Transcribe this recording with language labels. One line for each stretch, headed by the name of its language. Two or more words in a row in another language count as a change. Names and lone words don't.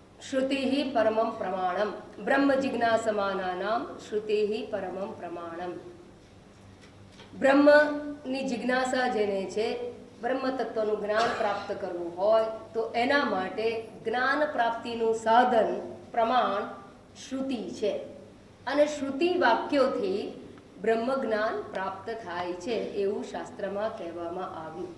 Sanskrit: श्रुतिः परमं प्रमाणम ब्रह्म जिज्ञासमानानां श्रुतिः परमं प्रमाणम।
Gujarati: બ્રહ્મની જિજ્ઞાસા જેને છે, બ્રહ્મ તત્વનું જ્ઞાન પ્રાપ્ત કરવું હોય તો એના માટે જ્ઞાન પ્રાપ્તિનું સાધન પ્રમાણ શ્રુતિ છે અને શ્રુતિ વાક્યોથી બ્રહ્મ જ્ઞાન પ્રાપ્ત થાય છે એવું શાસ્ત્રમાં કહેવામાં આવ્યું।